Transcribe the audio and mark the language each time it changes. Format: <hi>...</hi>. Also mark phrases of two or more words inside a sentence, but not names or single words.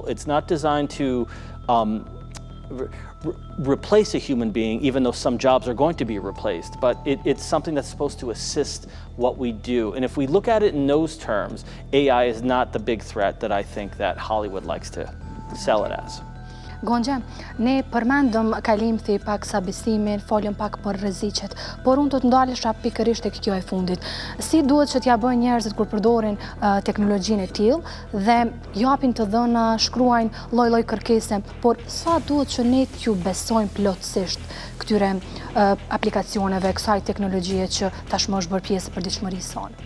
<en>It's not designed to replace a human being, even though some jobs are going to be replaced, but it's something that's supposed to assist what we do. And if we look at it in those terms, AI is not the big threat that I think that Hollywood likes to sell it as.</en> <sq>Gonxha, ne përmendëm kalimthi pak sabisimin, folëm pak për rreziqet, por unë do të ndalesha pikërisht tek kjo e fundit. Si duhet që t'ja bëjnë njerëzit kur përdorin teknologjinë e tillë dhe japin të dhëna, shkruajnë lloj-lloj kërkese, por sa duhet që ne t'ju besojmë plotësisht këtyre aplikacioneve, kësaj teknologjie që tashmë është bërë pjesë e përditshmërisë sonë?</sq>